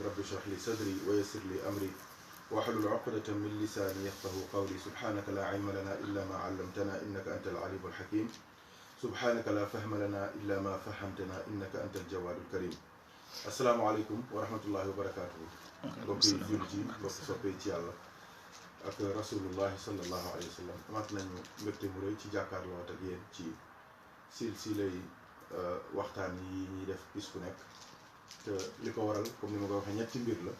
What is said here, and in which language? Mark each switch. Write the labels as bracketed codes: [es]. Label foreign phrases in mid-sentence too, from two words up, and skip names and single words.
[ar] رب اشرح لي صدري ويسر لي أمري واحلل عقدة من لساني يفقهوا قولي. سبحانك لا علم لنا إلا ما علمتنا إنك أنت العليم الحكيم. سبحانك لا فهم لنا إلا ما فهمتنا إنك أنت الجواد الكريم. السلام عليكم ورحمة الله وبركاته. [wo] mbokki jullit yi mbokki soppee ci yàlla ak [ar] رسول الله صلى الله عليه وسلم [wo] amaat nañu mbégte mu rëy ci jàkkaarloo ak yéen ci silsilay waxtaan yi ñuy def bis bu nekk te li ko waral comme ni ma ko waxee ñetti mbir la.